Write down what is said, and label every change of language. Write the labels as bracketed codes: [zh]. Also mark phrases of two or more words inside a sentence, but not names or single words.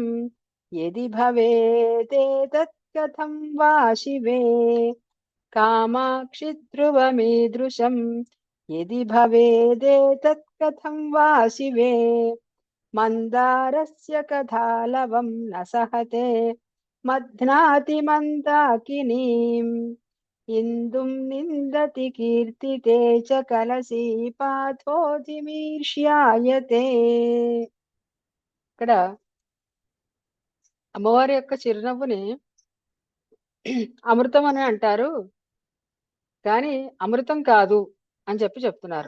[sa] यदि भवेदेतत् कथं वा शिवे कामाक्षि ध्रुवमीदृशं यदि भवेदेतत् कथं वा शिवे मन्दारस्य कथालवं न सहते मध्नाति मन्दाकिनीम् ఇందుం నిందతి కీర్తితే చ కలసి పాథోధిమీర్ష్యాయతే. [te] ఇక్కడ అమ్మవారి యొక్క చిరునవ్వుని అమృతం అని అంటారు, కానీ అమృతం కాదు అని చెప్తున్నారు.